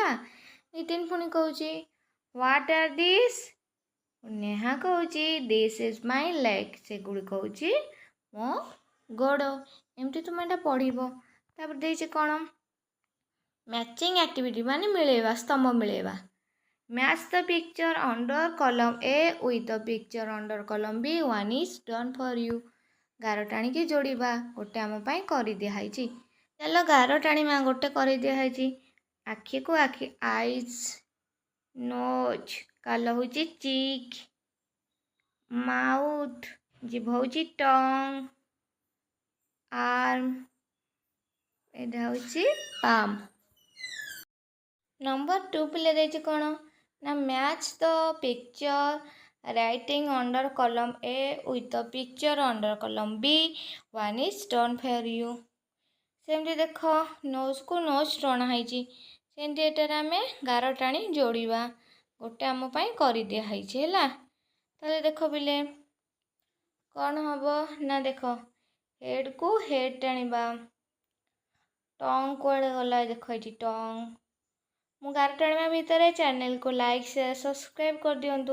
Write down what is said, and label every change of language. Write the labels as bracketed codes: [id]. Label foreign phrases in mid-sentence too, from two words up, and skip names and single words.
[or] ନିତିନ ପୁଣି କହୁଛି [en] what are these [or] ନେହା କହୁଛି [en] this is my leg [or] ସେଗୁଡ଼ିକ ହେଉଛି ମୋ ଗୋଡ଼ ଏମିତି ତୁମେ ଏଇଟା ପଢ଼ିବ। ତାପରେ ଦେଇଛି କ'ଣ [en] matching activity [or] ମାନେ ମିଳେଇବା ସ୍ତମ୍ଭ ମିଳେଇବା। [en] match the picture under column A with the picture under column B one is done for you [or] ଗାର ଟାଣିକି ଯୋଡ଼ିବା ଗୋଟେ ଆମ ପାଇଁ କରିଦିଆହେଇଛି। ଚାଲ ଗାର ଟାଣିବା ଗୋଟେ କରିଦିଆହେଇଛି ଆଖିକୁ ଆଖି [en] eyes nose [or] କାଲ ହେଉଛି ଚିକ୍ ମାଉଥ୍ ଜିଭ ହେଉଛି ଟଙ୍ଗ୍ ଆର୍ମ ଏଇଟା ହେଉଛି ପାମ୍। ନମ୍ବର 2 ପିଲେ ଦେଇଛି କ'ଣ ନା [en] match the picture writing under column A with the picture under column B one is done for you [or] ସେମିତି ଦେଖ ନୋଜ୍କୁ ନୋଜ୍ ଟଣା ହେଇଛି ସେମିତି ଏଠାରେ ଆମେ ଗାର ଟାଣି ଯୋଡ଼ିବା ଗୋଟେ ଆମ ପାଇଁ କରିଦିଆହେଇଛି ହେଲା। ତାହେଲେ ଦେଖ ପିଲେ କ'ଣ ହେବ ନା ଦେଖ ହେଡ଼୍କୁ ହେଡ଼୍ ଟାଣିବା ଟଙ୍ଗ୍ କୁଆଡ଼େ ଗଲା ଦେଖ ଏଠି ଟଙ୍ଗ୍ ମୁଁ ଗାର ଟାଣିବା ଭିତରେ ଚ୍ୟାନେଲକୁ [en] like share subscribe [or] କରିଦିଅନ୍ତୁ।